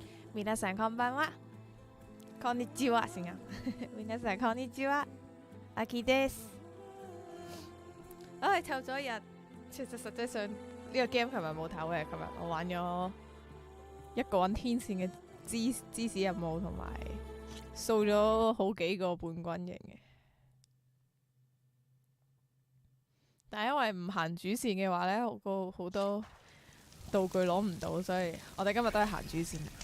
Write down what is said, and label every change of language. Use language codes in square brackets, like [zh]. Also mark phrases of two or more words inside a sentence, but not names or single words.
[ja] 皆さんこんばんは。こんにちは先啊。皆さんこんにちは。阿 Key です。 [yue] 湊咗一日，其實實際上呢個 game 琴日冇唞嘅。琴日我玩咗一個人天線嘅芝士任務，同埋掃咗好幾個半軍營嘅。但係因為唔行主線嘅話呢，好多道具攞唔到，所以我哋今日都係行主線。